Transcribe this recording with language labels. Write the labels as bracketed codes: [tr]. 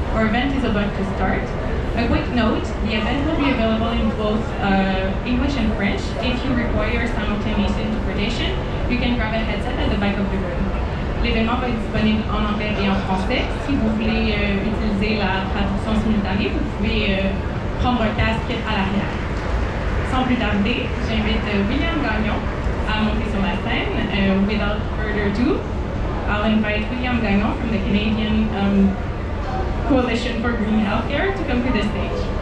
[en] Our event is about to start. A quick note, the event will be available in both English and French. If you require simultaneous interpretation, you can grab a headset at the back of the room. [fr] L'événement va être disponible en anglais et en français. Si vous voulez utiliser la traduction simultanée, vous pouvez prendre un casque à l'arrière. Sans plus tarder, j'invite William Gagnon à monter sur la scène. [en] Without further ado, I'll invite William Gagnon from the Canadian Coalition for Green Healthcare to come to the stage.